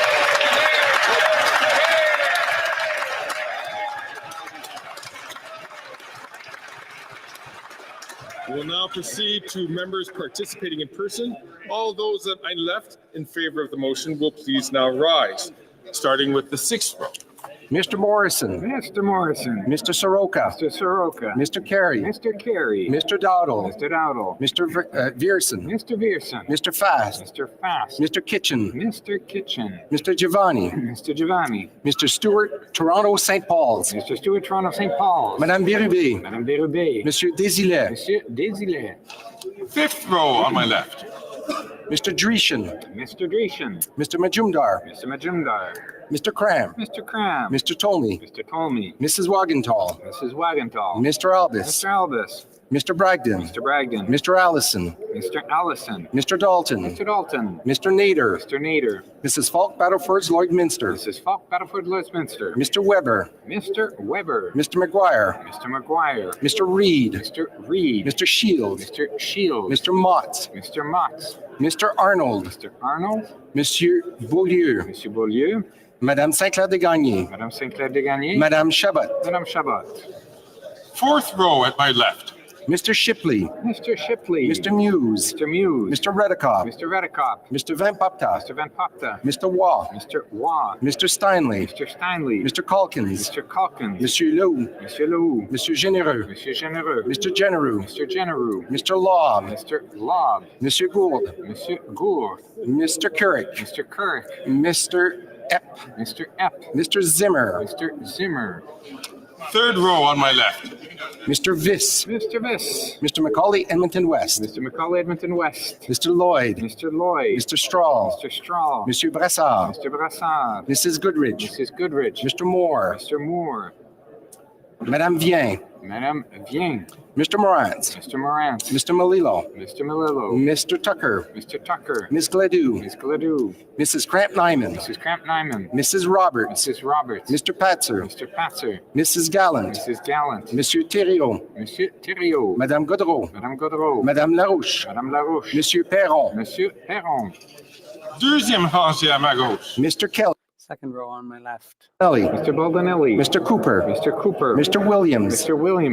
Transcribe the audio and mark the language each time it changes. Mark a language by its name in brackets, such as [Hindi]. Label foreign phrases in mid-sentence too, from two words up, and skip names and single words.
[English] We will now proceed to members participating in person. All those that I left in favor of the motion will please now rise, starting with the sixth row. Mr. Morrison. Mr. Morrison. Mr. Soroka. Mr. Soroka. Mr. Carey. Mr. Carey. Mr. Dowdle. Mr. Dowdle. Mr. Vierson. Mr. Vierson. Mr. Fast. Mr. Fast. Mr. Kitchen. Mr. Kitchen. Mr. Giovanni. Mr. Giovanni. Mr. Stewart, Toronto, St. Paul's. Mr. Stewart, Toronto, St. Paul's. Madame Bérubé. Madame Bérubé. Monsieur Desilets. Monsieur Desilets. Fifth row on my left. Mr. Dreeshen. Mr. Dreeshen. Mr. Majumdar. Mr. Majumdar. Mr. Cram. Mr. Cram. Mr. Tolney. Mr. Tolney. Mrs. Wagenthal. Mrs. Wagenthal. Mr. Albus. Mr. Albus. Mr. Bragdon. Mr. Bragdon. Mr. Allison. Mr. Allison. Mr. Dalton. Mr. Dalton. Mr. Nader. Mr. Nader. Mrs. Falk Battleford's Lloydminster. Mrs. Falk Battleford Lloydminster. Mr. Weber. Mr. Weber. Mr. McGuire. Mr. McGuire. Mr. Reed. Mr. Reed. Mr. Shields. Mr. Shields. Mr. Motts. Mr. Motts. Mr. Arnold. Mr. Arnold. Monsieur Beaulieu. Monsieur Beaulieu. Madame Saint-Clair-de-Gagny. Madame Saint-Clair-de-Gagny. Madame Chabot. Madame Chabot. Fourth row at my left. Mr. Shipley. Mr. Shipley. Mr. Muse. Mr. Muse. Mr. Redikoff. Mr. Redikoff. Mr. Van Popta. Mr. Van Popta. Mr. Waugh. Mr. Waugh. Mr. Steinley. Mr. Steinley. Mr. Calkins. Mr. Calkins. Monsieur Leroux. Monsieur Leroux. Monsieur Généreux. Monsieur Généreux. Mr. Genereux. Mr. Genereux. Mr. Lobb. Mr. Lobb. Monsieur Gould. Monsieur Gould. Mr. Couric. Mr. Couric. Mr. Epp. Mr. Epp. Mr. Zimmer. Mr. Zimmer. Third row on my left. Mr. Viss. Mr. Viss. Mr. Macaulay, Edmonton West. Mr. Macaulay, Edmonton West. Mr. Lloyd. Mr. Lloyd. Mr. Straw. Mr. Straw. Monsieur Brassard. Mr. Brassard. Mrs. Goodrich. Mrs. Goodrich. Mr. Moore. Mr. Moore. Madame Vien. Madame Vien. Mr. Morantz. Mr. Morantz. Mr. Melillo. Mr. Melillo. Mr. Tucker. Mr. Tucker. Miss Gledoux. Miss Gledoux. Mrs. Cramp Nyman. Mrs. Cramp Nyman. Mrs. Roberts. Mrs. Roberts. Mr. Patzer. Mr. Patzer. Mrs. Gallant. Mrs. Gallant. Monsieur Thériault. Monsieur Thériault. Madame Godreau. Madame Godreau. Madame Larouche. Madame Larouche. Monsieur Perron. Monsieur Perron. [French] Deuxième rangée à ma gauche. [English] Mr. Kelly. Second row on my left. Kelly. Mr. Baldinelli. Mr. Cooper. Mr. Cooper. Mr. Williams. Mr. Williams.